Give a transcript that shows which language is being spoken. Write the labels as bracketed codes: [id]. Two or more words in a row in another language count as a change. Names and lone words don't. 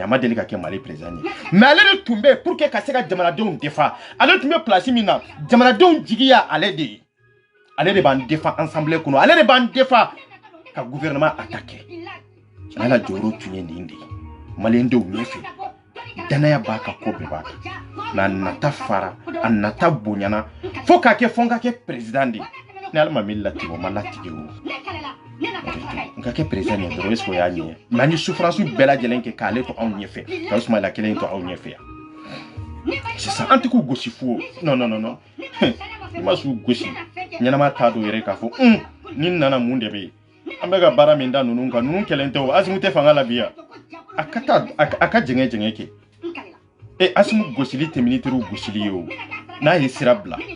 [bm] a ma deli ka kɛ Mali président ye mais ale de tun bɛ [fr] pour que [bm] ka se ka jamanadenw défend ale tun bɛ place min na jamanadenw jigiya ale de ye ale de b'an défend assemblée kɔnɔ ale de b'an défend ka gouvernement attaquer Soumaïla jɔyɔrɔ tun ye nin de ye maliyɛndenw ɲɛfɛ danaya b'a ka ko bɛɛ b'a kan mais a nata fara a nata bonyana fo k'a kɛ fo n ka kɛ président de ni ala ma min latigɛ o ma latigɛ o n ka kɛ président ye dɔrɔn [fr] est-ce que [bm] o y'a ɲɛ mais an ye souffrance bɛɛ lajɛlen kɛ k'ale to anw ɲɛfɛ ka Soumaïla kelen to anw ɲɛfɛ yan sisan an tɛ k'u gosi fu [fr] non non non non [bm] i ma s'u gosi ɲɛnama t'a dɔn yɛrɛ k'a fɔ ni nana mun de bɛ yen an bɛ ka baara min da ninnu kan ninnu kɛlen tɛ o Assimi tɛ fanga la bi yan a ka taa a ka jɛngɛ jɛngɛ kɛ Assimi gosili tɛ militaires gosili ye o n'a ye sira bila